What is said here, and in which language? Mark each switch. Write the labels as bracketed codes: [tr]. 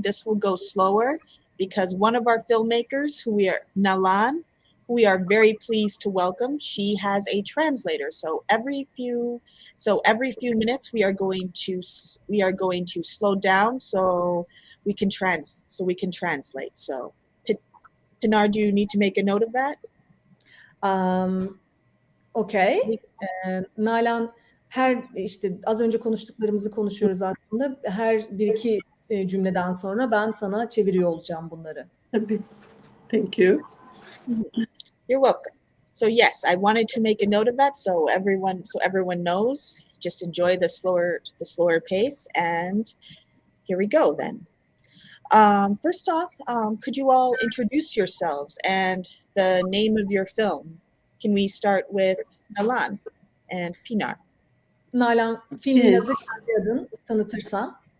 [en] This will go slower because one of our filmmakers, Nalan, who we are very pleased to welcome, she has a translator. So every few minutes we are going to slow down so we can translate. So Pinar, do you need to make a note of that? Okay. [tr] Nalan, işte az önce konuştuklarımızı konuşuyoruz aslında. Her bir iki cümleden sonra ben sana çeviriyor olacağım bunları. Tabii. [en] Thank you. You're welcome. So yes, I wanted to make a note of that so everyone knows. Just enjoy the slower pace, and here we go then. First off, could you all introduce yourselves and the name of your film? Can we start with Nalan and Pinar? [tr] Nalan, filmin adı, kendi adın tanıtırsan.